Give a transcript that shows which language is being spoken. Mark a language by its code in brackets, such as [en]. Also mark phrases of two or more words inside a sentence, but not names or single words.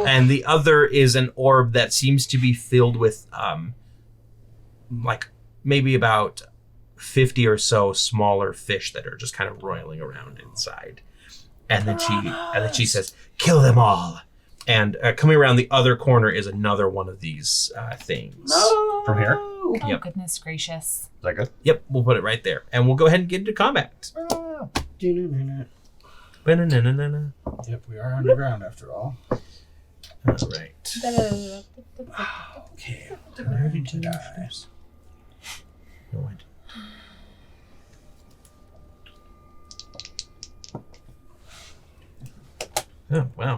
[en] And the other is an orb that seems to be filled with like maybe about 50 or so smaller fish that are just kind of roiling around inside. And then she says, "Kill them all." And coming around the other corner is another one of these things. From here? Oh, Yep. goodness gracious. Is that good? Yep, we'll put it right there. And we'll go ahead and get into combat. Ba-na-na-na-na. Yep, we are underground after all. All right. Okay, ready to die. No, I didn't. Oh, wow.